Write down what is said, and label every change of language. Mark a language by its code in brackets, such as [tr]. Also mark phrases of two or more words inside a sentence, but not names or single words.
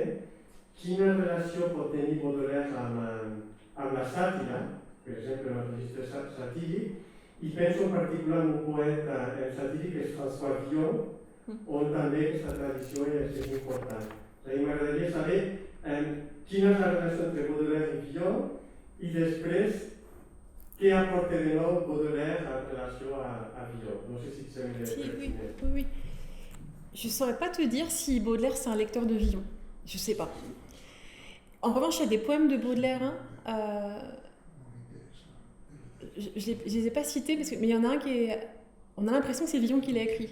[ca] Quina relació pot tenir Baudelaire amb la sàtira, per exemple, el registre satíric, i penso en particular en un poeta satíric que és François Villon, on també aquesta tradició és important. M'agradaria saber quina és la relació entre Baudelaire i Villon i després què aporta de nou Baudelaire [fr] en relation à [ca] Villon. No sé si [fr] tu sais me Oui. Je ne saurais pas te dire si Baudelaire c'est un lecteur de Villon. Je ne sais pas. En revanche, il y a des poèmes de Baudelaire. Je ne les ai pas cités, mais il y en a un on a l'impression que c'est Villon qui l'a écrit.